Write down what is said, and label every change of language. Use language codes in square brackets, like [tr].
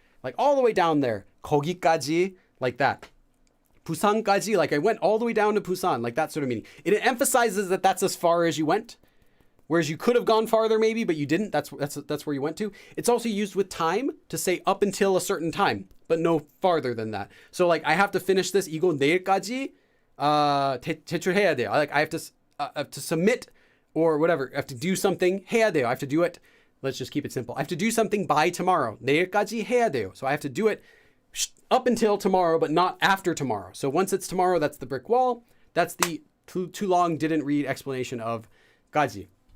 [en] Like all the way down there. [ko] 거기까지, [en] like that. [ko] 부산까지, [en] like I went all the way down to Busan, like that sort of meaning. It emphasizes that that's as far as you went. Whereas you could have gone farther maybe, but you didn't. That's where you went to. It's also used with time to say up until a certain time, but no farther than that. So like I have to finish this. [ko] 이거 내일까지 제출해야 돼요. [en] Like I have to submit or whatever. I have to do something. [ko] 해야 돼요. [en] I have to do it. Let's just keep it simple. I have to do something by tomorrow. [ko] 내일까지 해야 돼요. [en] So I have to do it up until tomorrow, but not after tomorrow. So once it's tomorrow, that's the brick wall. That's the too long didn't read explanation of 가지.